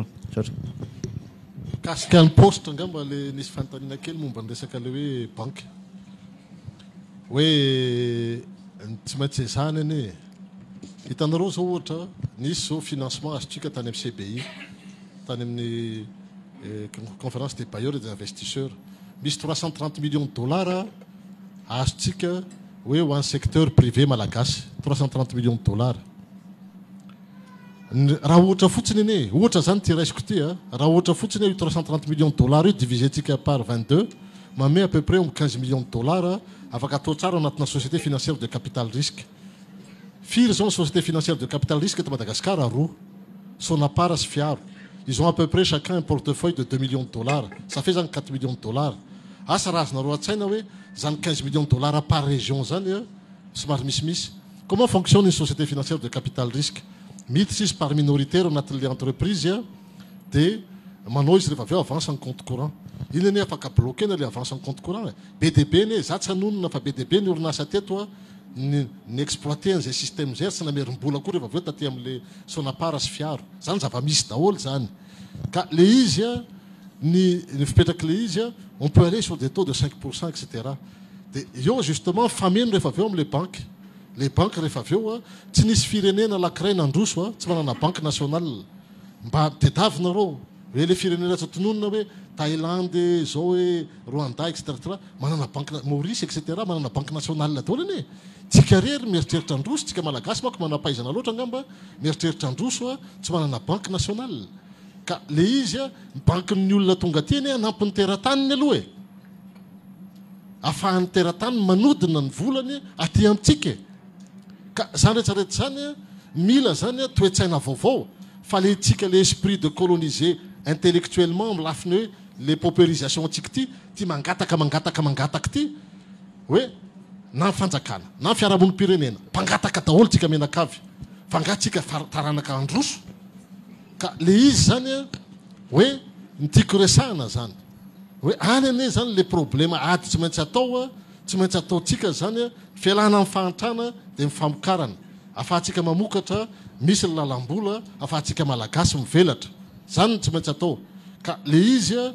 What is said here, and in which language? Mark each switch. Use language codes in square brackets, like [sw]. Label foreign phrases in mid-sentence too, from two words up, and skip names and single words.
[mg] kasika ny poste angamba le nisy fanontaniana kely momba ny resaka le hoe banque hoe tsy maintsy zany anie hitanareo zao ohatra nisy zao financement azotsika tany amin'ny CBI tany amin'ny [fr] conférence des bailleurs et des investisseurs [mg] misy [fr] 330 millions de dollars [mg] azotsika hoe ho an'ny [fr] secteur privé [mg] malagasy [fr] 330 millions de dollars [mg] raha ohatra fotsiny anie ohatra zany ty raisiko ty raha ohatra fotsiny io [fr] 330 millions de dollars [mg] io divisetsika par 22 mamay [fr] à peu près 15 millions de dollars [mg] afaka atao tsara anatina [fr] société financière de capital risque [mg] firy zao [fr] société financière de capital risque [mg] eto Madagascar roa Sonapar sy Fiaro [fr] ils ont à peu près chacun un portefeuille de 2 millions de dollars ça fait zany 4 millions de dollars [mg] asa raha azonareo an-tsaina hoe zany [fr] 15 millions de dollars par région [mg] zany somary misimisy [fr] comment fonctionne une société financière de capital risque [mg] miditra izy par minoritaire anatin'le entreprise dia manao izy rehefa avy eo [fr] avance en compte courant [mg] iny anie afaka bloquena le [fr] avance en compte courant [mg] BDB anie za tsy hanonona fa BDB ny orinasa teto ny exploité an'izay système zay tsy namerim-bola koa rehefa avy eo taty amin'le Sonapar sy Fiaro zany zava-misy daholo zany ka le izy ny fipetraky le izy [fr] on peut aller sur des taux de 5% etc [mg] dia eo justement fameno rehefa avy eo amin'le banque [fr] les banques [mg] rehefa avy eo tsy nisy firenena lakiray nandroso tsy manana [fr] banque nationale [mg] mba tediavinareo hoe le firenena tsy tononona hoe Thaïlande zao hoe Rwanda etc manana banque Maurice etc manana [fr] banque nationale [mg] daholo anie tsika rery mieritreritra androso tsika malagasy manko manampahaizana loatra angamba mieritreritra androso tsy manana banque nationale ka le izy banque-ny olona tonga aty anie nampiny teratany aloha ahafahan'ny teratany manodina ny volany aty amintsika ka zany rehetrarehetra zany mila zany toetsaina vaovao fa le tsika le [fr] esprit de coloniser intellectuellement [mg] amin'ny lafiny hoe [fr] les paupérisation [mg] antsika ty mangataka ty hoe na fanjakana na fiarahamonim-pirenena mpangataka daholo tsika menakavy fa ngatsika taranaka androso ka le izy zany hoe nitiako resahana zany hoe any anie zany le problème ady tsy maintsy ataotsika zany fialana amin'ny fahantrana dia mifamokarana afahantsika mamokatra misy ny lalam-bola afahantsika malagasy mivelatra zany tsy maintsy atao ka le izy